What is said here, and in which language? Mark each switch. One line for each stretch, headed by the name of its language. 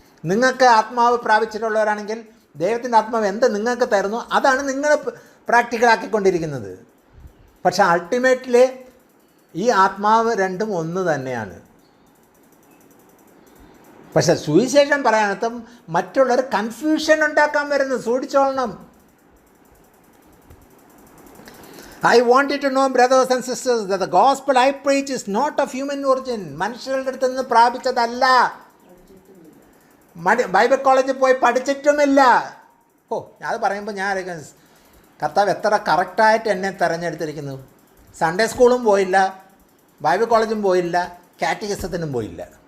Malayalam: നിങ്ങൾക്ക് ആത്മാവ് പ്രാപിച്ചിട്ടുള്ളവരാണെങ്കിൽ ദൈവത്തിൻ്റെ ആത്മാവ് എന്ത് നിങ്ങൾക്ക് തരുന്നു അതാണ് നിങ്ങൾ പ്രാക്ടിക്കലാക്കിക്കൊണ്ടിരിക്കുന്നത്. പക്ഷെ അൾട്ടിമേറ്റ്ലി ഈ ആത്മാവ് രണ്ടും ഒന്ന് തന്നെയാണ്. പക്ഷെ സുവിശേഷം പറയാനത്തും മറ്റുള്ളവർ കൺഫ്യൂഷൻ ഉണ്ടാക്കാൻ വരുന്നു. സൂക്ഷിച്ചോളണം.
English: I want you to know, brothers and sisters, that the gospel I preach is not of human origin.
Malayalam: മനുഷ്യരുടെ അടുത്ത് നിന്ന് പ്രാപിച്ചതല്ല. ബൈബിൾ കോളേജിൽ പോയി പഠിച്ചിട്ടുമില്ല. അത് പറയുമ്പോൾ ഞാൻ കർത്താവ് എത്ര കറക്റ്റായിട്ട് എന്നെ തിരഞ്ഞെടുത്തിരിക്കുന്നു. സൺഡേ സ്കൂളും പോയില്ല, ബൈബിൾ കോളേജും പോയില്ല, കാറ്റഗിസത്തിനും പോയില്ല.